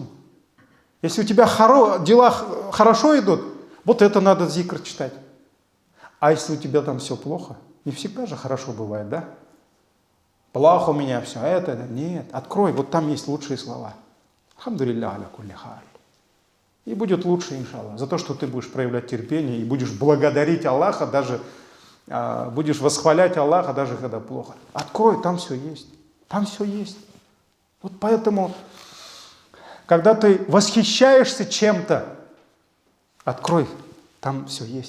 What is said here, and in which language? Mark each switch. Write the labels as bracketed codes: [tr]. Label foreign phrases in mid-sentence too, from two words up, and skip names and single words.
[ru] Если у тебя дела хорошо идут, вот это надо зикр читать. А если у тебя там все плохо, не всегда же хорошо бывает, да? Плохо у меня все, это, нет. Открой, вот там есть лучшие слова. [ar] الحمد لله على كل حال. [ru] И будет лучше, иншаллах, за то, что ты будешь проявлять терпение и будешь благодарить Аллаха, даже будешь восхвалять Аллаха, даже когда плохо. Открой, там все есть. Там все есть. Вот поэтому, когда ты восхищаешься чем-то, открой, там все есть.